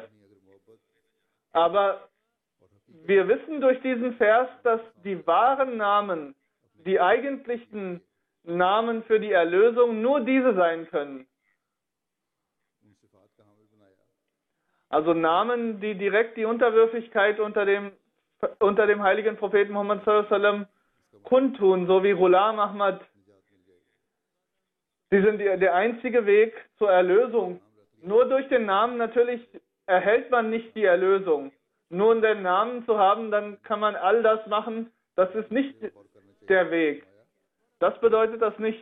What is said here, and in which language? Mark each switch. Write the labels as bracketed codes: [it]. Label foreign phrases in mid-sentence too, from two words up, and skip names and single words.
[de] Aber wir wissen durch diesen Vers, dass die wahren Namen, die eigentlichen Namen für die Erlösung nur diese sein können. Also Namen, die direkt die Unterwürfigkeit unter dem heiligen Propheten Muhammad [ar] صلى الله عليه وسلم [de] kundtun, so wie Ghulam Ahmad. Sie sind der einzige Weg zur Erlösung. Nur durch den Namen natürlich erhält man nicht die Erlösung. Nur um den Namen zu haben, dann kann man all das machen. Das ist nicht der Weg. Das bedeutet das nicht.